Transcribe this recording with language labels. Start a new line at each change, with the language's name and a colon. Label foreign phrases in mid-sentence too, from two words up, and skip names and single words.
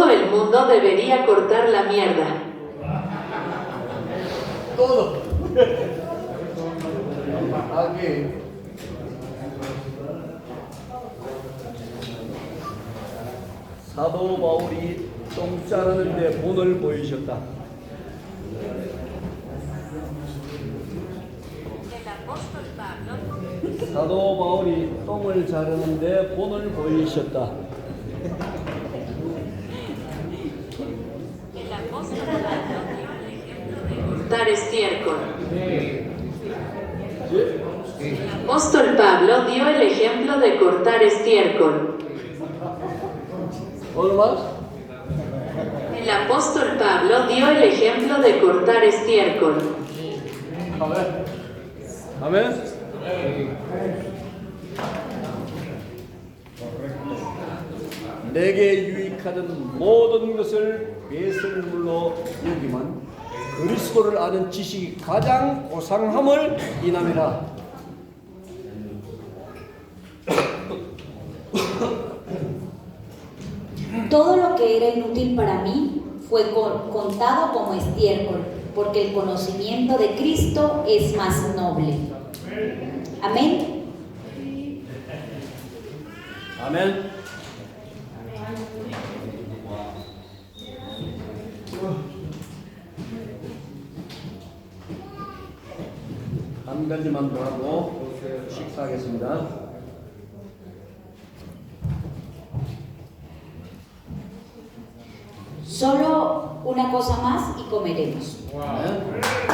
Spanish: el mundo debería cortar la mierda. Todo. Aquí.
Korean: 사도 바울이 똥 자르는데 본을 보이셨다. 사도 바울이 똥을 자르는데 본을 보이셨다.
Spanish: Cortar estiércol. El apóstol Pablo dio el ejemplo de cortar estiércol. ¿Otro más? El apóstol Pablo dio el ejemplo de cortar estiércol.
Korean: 아멘. 아멘. 내게 유익하던 모든 것을 배설물로 여기만 그리스도를 아는 지식이 가장 고상함을 인함이라.
Spanish: Todo lo que era inútil para mí fue contado como estiércol, porque el conocimiento de Cristo es más noble. Amén.
Korean: 아멘. 한 가지만 더 하고 식사하겠습니다.
Spanish: Solo una cosa más y comeremos.
Korean: 아멘.